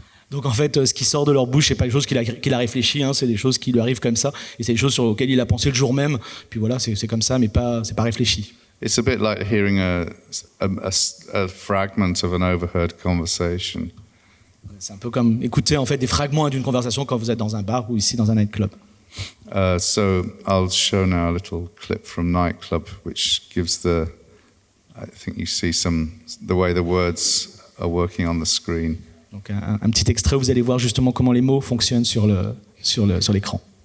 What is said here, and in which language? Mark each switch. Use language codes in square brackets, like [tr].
[fr] Donc en fait, ce qui sort de leur bouche, c'est pas des choses qu'il a réfléchi, c'est des choses qui lui arrivent comme ça, et c'est des choses sur lesquelles il a pensé le jour même. Puis voilà, c'est comme ça, mais c'est pas réfléchi. [en] It's a bit like hearing a fragment of an overheard conversation. [fr] C'est un peu comme écouter en fait des fragments d'une conversation quand vous êtes dans un bar ou ici dans un nightclub. [en] So I'll show now a little clip from Nightclub, which gives I think you see the way the words are working on the screen. [fr] Donc un petit extrait, vous allez voir justement comment les mots fonctionnent sur l'écran.